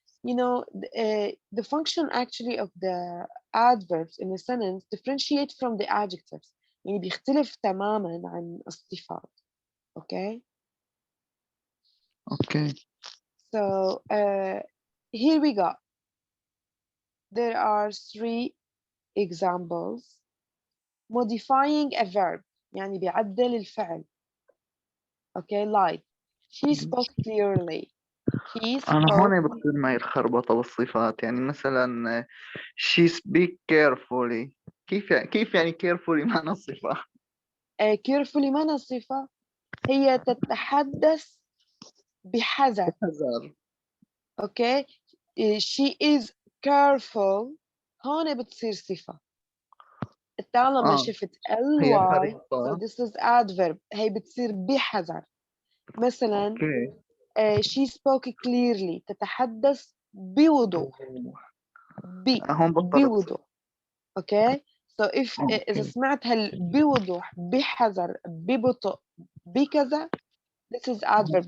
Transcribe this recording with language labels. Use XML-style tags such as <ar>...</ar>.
<en>The function actually of the adverbs in a sentence differentiate from the adjectives.</en> <ar>يعني بيختلف تماما عن الصفات, okay? اوكي.</ar> <en>So here we go. There are 3 examples. Modifying a verb,</en> <ar>يعني بيعدل الفعل.</ar> <en>Okay, like she spoke clearly. He</en> <ar>أنا</ar> <en>spoke</en> <ar>هون بصير معي الخربطة بالصفات، يعني مثلا</ar> <en>she speak carefully.</en> <ar>كيف يعني carefully معنى صفة؟ carefully معنى صفة هي تتحدث بحذر. بحذر.</ar> <en>Okay, she is careful</en> <ar>هون بتصير صفة. طالما شفت هي</ar> <en>ly, so</en> <ar>حريصة.</ar> <en>this is adverb.</en> <ar>هي بتصير بحذر. مثلا اوكي.</ar> <en>she spoke clearly</en> <ar>تتحدث بوضوح. هون بطلت صفة. بوضوح.</ar> <en>Okay, so if إذا</en> <ar>اوكي. سمعت بوضوح بحذر ببطء بكذا,</ar> <en>this is adverb.</en>